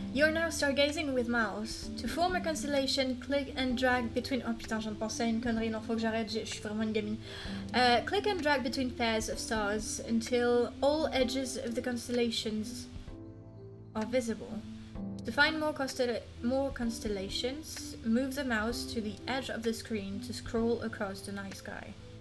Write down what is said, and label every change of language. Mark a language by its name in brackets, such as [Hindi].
[English] You're now stargazing with mouse. To form a constellation, click and drag between... [French] Oh putain, je viens de penser à une connerie, non, faut que j'arrête, je suis vraiment une gamine. [English] Click and drag between pairs of stars until all edges of the constellations are visible. To find more constellations, move the mouse to the edge of the screen to scroll across the night sky.